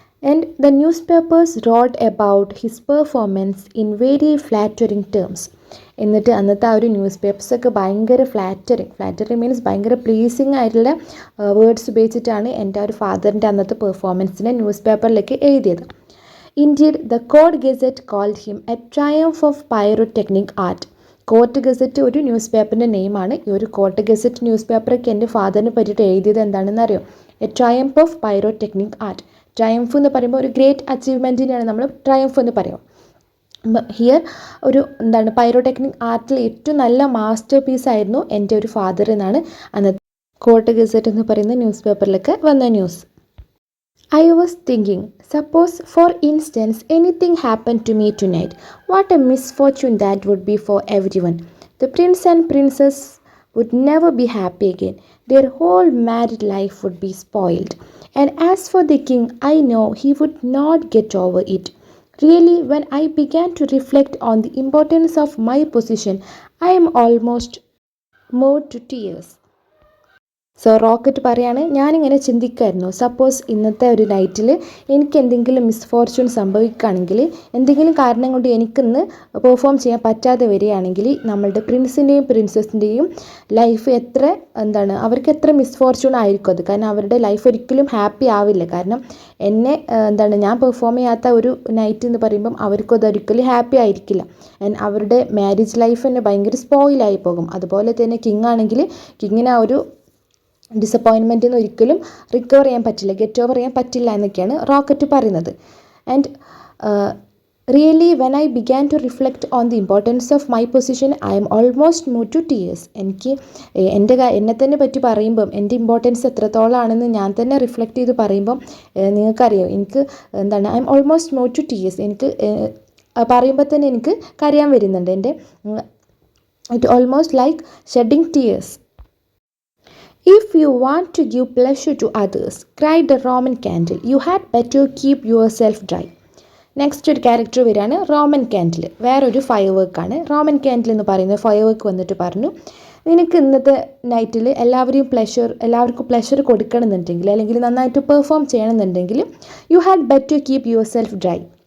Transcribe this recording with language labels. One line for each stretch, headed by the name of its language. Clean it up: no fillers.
English: And the newspapers wrote about his performance in very flattering terms.
Malayalam: എന്നിട്ട് അന്നത്തെ ആ ഒരു ന്യൂസ് പേപ്പേഴ്സൊക്കെ ഭയങ്കര ഫ്ലാറ്ററിങ് മീൻസ് ഭയങ്കര പ്ലീസിങ് ആയിട്ടുള്ള വേർഡ്സ് ഉപയോഗിച്ചിട്ടാണ് എൻ്റെ ആ ഒരു ഫാദറിൻ്റെ അന്നത്തെ പെർഫോമൻസിനെ ന്യൂസ് പേപ്പറിലേക്ക് എഴുതിയത്.
English: Indeed, the Court Gazette called him a triumph of pyrotechnic art.
Malayalam: Court gazette ഒരു ന്യൂസ് പേപ്പറിൻ്റെ നെയിമാണ്. ഈ ഒരു കോർട്ട് ഗസറ്റ് ന്യൂസ് പേപ്പറൊക്കെ എൻ്റെ ഫാദറിനെ പറ്റിയിട്ട് എഴുതിയത് എന്താണെന്ന് അറിയോ,
English: A triumph of pyrotechnic art.
Malayalam: Triumph എന്ന് പറയുമ്പോൾ ഒരു ഗ്രേറ്റ് അച്ചീവ്മെൻറ്റിനെയാണ് നമ്മൾ ട്രയംഫ് എന്ന് പറയുക. ഹിയർ ഒരു പൈറോടെക്നിക് ആർട്ടിൽ ഏറ്റവും നല്ല മാസ്റ്റർ പീസായിരുന്നു എൻ്റെ ഒരു ഫാദർ എന്നാണ് അന്നത്തെ കോർട്ട് ഗസറ്റ് എന്ന് പറയുന്ന ന്യൂസ് പേപ്പറിലൊക്കെ വന്ന news.
English: I was thinking, suppose for instance anything happened to me tonight, what a misfortune that would be for everyone. The prince and princess would never be happy again. Their whole married life would be spoiled. And as for the king, I know he would not get over it. Really, when I began to reflect on the importance of my position, I am almost moved to tears.
Malayalam: So rocket പറയാണ്, ഞാനിങ്ങനെ ചിന്തിക്കുമായിരുന്നു, suppose ഇന്നത്തെ ഒരു നൈറ്റിൽ എനിക്ക് എന്തെങ്കിലും misfortune സംഭവിക്കുകയാണെങ്കിൽ, എന്തെങ്കിലും കാരണം കൊണ്ട് എനിക്കിന്ന് പെർഫോം ചെയ്യാൻ പറ്റാതെ വരികയാണെങ്കിൽ, നമ്മളുടെ പ്രിൻസിൻ്റെയും പ്രിൻസസിൻ്റെയും ലൈഫ് അവർക്ക് എത്ര മിസ്ഫോർച്യൂൺ ആയിരിക്കും അത്. കാരണം അവരുടെ ലൈഫ് ഒരിക്കലും ഹാപ്പി ആവില്ല. കാരണം ഞാൻ പെർഫോം ചെയ്യാത്ത ഒരു നൈറ്റ് എന്ന് പറയുമ്പം അവർക്കും അതൊരിക്കലും ഹാപ്പി ആയിരിക്കില്ല. അവരുടെ മാരേജ് ലൈഫ് തന്നെ ഭയങ്കര സ്പോയിലായി പോകും. അതുപോലെ തന്നെ കിങ് ആണെങ്കിൽ കിങ്ങിന് ആ ഒരു ഡിസപ്പോയിൻമെൻറ്റിൽ നിന്ന് ഒരിക്കലും റിക്കവർ ചെയ്യാൻ പറ്റില്ല, ഗെറ്റ് ഓവർ ചെയ്യാൻ പറ്റില്ല എന്നൊക്കെയാണ് റോക്കറ്റ് പറയുന്നത്.
English: And really when I began to reflect on the importance of my position I am almost move to tears.
Malayalam: എനിക്ക് എന്നെ തന്നെ പറ്റി പറയുമ്പം എൻ്റെ ഇമ്പോർട്ടൻസ് എത്രത്തോളമാണെന്ന് ഞാൻ തന്നെ റിഫ്ലക്റ്റ് ചെയ്ത് പറയുമ്പം നിങ്ങൾക്കറിയാം, എനിക്ക്
English: I am almost move to tears.
Malayalam: എനിക്ക് പറയുമ്പോൾ തന്നെ എനിക്ക് കരയാൻ വരുന്നുണ്ട്.
English: It almost like shedding tears. If you want to give pleasure to others, cried the Roman candle, you had better keep yourself dry.
Malayalam: Next ഒരു ക്യാരക്ടർ വരികയാണ് Roman candle. വേറൊരു fire വർക്കാണ്. റോമൻ ക്യാൻഡിൽ എന്ന് പറയുന്ന ഫയർ വർക്ക് വന്നിട്ട് പറഞ്ഞു, നിനക്ക് ഇന്നത്തെ നൈറ്റിൽ എല്ലാവർക്കും പ്ലഷർ കൊടുക്കണമെന്നുണ്ടെങ്കിൽ, അല്ലെങ്കിൽ നന്നായിട്ട് പെർഫോം ചെയ്യണമെന്നുണ്ടെങ്കിൽ,
English: You had better keep yourself dry.